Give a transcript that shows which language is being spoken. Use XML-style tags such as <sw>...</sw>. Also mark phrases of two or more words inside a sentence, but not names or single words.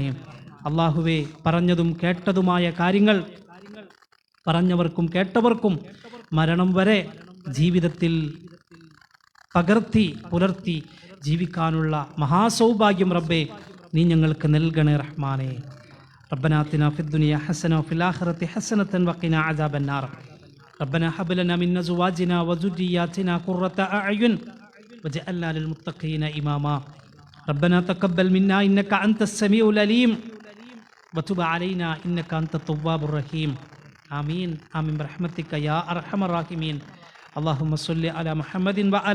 <ml>അള്ളാഹുവെ, പറഞ്ഞതും കേട്ടതുമായ കാര്യങ്ങൾ പറഞ്ഞവർക്കും കേട്ടവർക്കും മരണം വരെ ജീവിതത്തിൽ പകർത്തി പുലർത്തി ജീവിക്കാനുള്ള മഹാസൗഭാഗ്യം റബ്ബേ നീ ഞങ്ങൾക്ക് നൽകണേ റഹ്മാനെ.</ml> <ar>ربنا آتنا في الدنيا حسنة وفي الآخرة حسنة وقنا عذاب النار ربنا هب لنا من أزواجنا وذرياتنا قرة أعين واجعلنا للمتقين إماما ربنا تقبل منا إنك أنت السميع العليم وتب علينا إنك أنت التواب الرحيم آمين آمين برحمتك يا أرحم الراحمين اللهم صل على محمد وعلى</ar>